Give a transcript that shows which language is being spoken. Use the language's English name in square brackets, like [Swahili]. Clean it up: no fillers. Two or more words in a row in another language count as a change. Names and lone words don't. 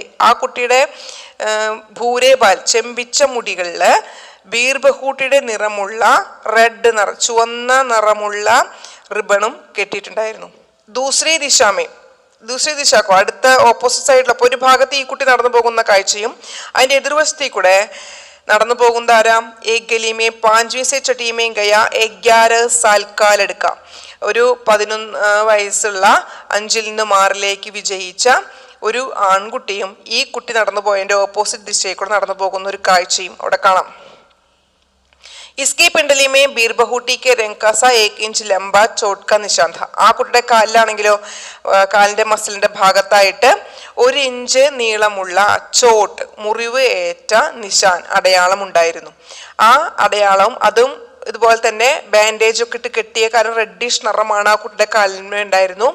[Malayalam] ആ കുട്ടിയുടെ [Hindi] भूरे बाल [Malayalam] ചെമ്പിച്ച മുടികളിൽ ബീർ ബഹൂട്ടിയുടെ നിറമുള്ള ചുവന്ന നിറമുള്ള റിബണും കെട്ടിയിട്ടുണ്ടായിരുന്നു. [Hindi] दूसरी दिशा को [Malayalam] അടുത്ത [English] opposite side, [Malayalam] അപ്പോൾ ഒരു ഭാഗത്ത് ഈ കുട്ടി നടന്നു പോകുന്ന കാഴ്ചയും അതിൻ്റെ എതിർവശത്തേക്ക് കൂടെ നടന്നു പോകുന്ന ആരാം? [Hindi] एक गली में 5वीं से छठी में गया 11 साल का लड़का. [Malayalam] ഒരു 11 വയസ്സുള്ള 5ൽ നിന്ന് 6ലേക്ക് വിജയിച്ച ഒരു ആൺകുട്ടിയും ഈ കുട്ടി നടന്നു പോയതിൻ്റെ ഓപ്പോസിറ്റ് ദിശയിൽ കൂടെ നടന്നു പോകുന്ന ഒരു കാഴ്ചയും അവിടെ കാണാം. [Hindi] इसकी पिंडली में बीरबहूटी के रंग का सा 1 इंच लंबा चोट का निशान था. [Malayalam] ആ കുട്ടിയുടെ കാലിലാണെങ്കിലോ കാലിന്റെ മസിലിന്റെ ഭാഗത്തായിട്ട് 1 ഇഞ്ച് നീളമുള്ള ചോട്ട് മുറിവ് ഏറ്റ നിശാൻ അടയാളം ഉണ്ടായിരുന്നു. ആ അടയാളം അതും ഇതുപോലെ തന്നെ ബാൻഡേജ് ഒക്കെ ഇട്ട് കെട്ടിയ, കാരണം റെഡിഷ് നിറമാണ് ആ കുട്ടിയുടെ കാലിന്മേൽ ഉണ്ടായിരുന്നു.